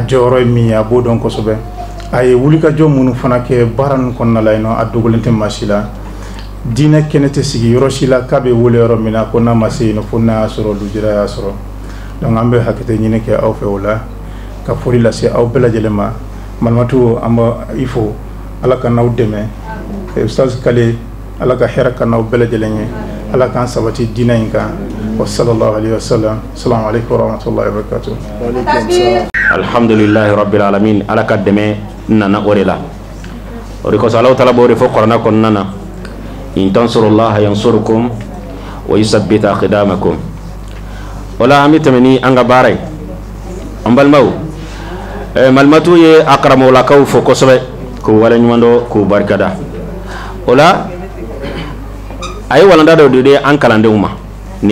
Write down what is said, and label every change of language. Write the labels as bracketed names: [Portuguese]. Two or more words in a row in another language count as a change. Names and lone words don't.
[Bambara] jɔyɔrɔ ye min ye a b'o dɔn kosɛbɛ a ye wulikajɔ minnu fana kɛ baara ninnu kɔnɔna la yen nɔ a dogolen tɛ maa si la diinɛ kɛnɛ tɛ sigi yɔrɔ si la k'a bɛ wele yɔrɔ min na ko n'a ma se yen nɔ fo n'a y'a sɔrɔ lujura y'a sɔrɔ donc an bɛ hakɛto ɲini kɛ aw fɛ o la ka foli lase aw bɛɛ lajɛlen ma Malimatu an b'a i fo ala ka n'aw dɛmɛ Ustaz Kale ala ka hɛrɛ ka n'aw bɛɛ lajɛlen ye ala k'an sabati diinɛ in kan [Arabic] وصلى الله عليه وسلم السلام عليكم ورحمة الله وبركاته الحمد لله رب العالمين [Bambara] ala ka dɛmɛ nana o de la o de kosɔn Alahu Taala b'o de fɔ Kuranɛ kɔnɔna na [Arabic] إن تنصروا الله ينصركم ويثبت أقدامكم [Bambara] wala an bɛ tɛmɛ ni an ka baara ye an balimaw Malimatu ye a karamɔgɔlakaw fo kosɛbɛ k'u waleɲuman dɔn k'u barikada o la a ye walanda dɔ de ye an kalandenw ma nin